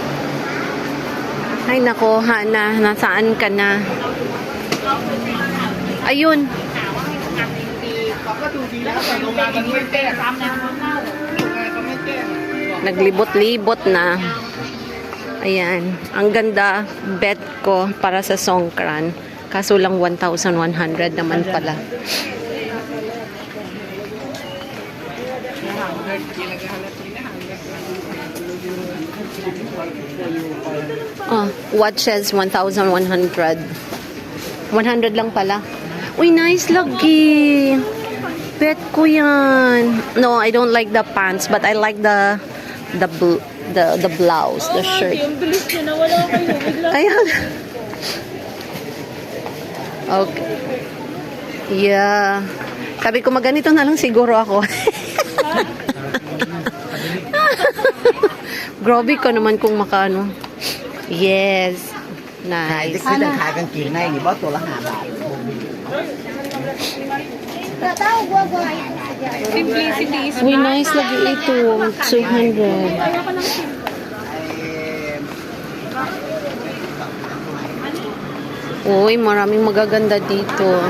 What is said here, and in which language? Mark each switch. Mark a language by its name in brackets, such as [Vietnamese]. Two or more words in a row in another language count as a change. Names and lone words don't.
[Filipino] Ay, nako, Hana, nasaan ka na? Ayun. [Thai] เขาก็ดูดีแล้วแต่โรงงานมันไม่แก้ซ้ำนะโรงงานก็ไม่แก้ [Filipino] Naglibot-libot na. Ayan. Ang ganda. Bet ko para sa Songkran. Kaso lang 1,100 naman pala. [English] Oh, watches 1,100. [Filipino] 100 lang pala. Uy, nice lagi. Bet ko yan. [English] No, I don't like the pants, but I like the blouse, the shirt. [Filipino] Yung bilis niya na wala kayo. Bigla. Ayan. Okay. [English] Yeah. [Filipino] Sabi ko, maganito na lang siguro ako. Grabe ka naman kung makano. [English] Yes. [Thai] ขาย [English] Nice. [Thai] จะขายกางเกงในนี่ว่าตัวละ5 บาท [English] Simplicity is [Filipino] Uy, nice lagi ito. 200. Uy, maraming magaganda dito.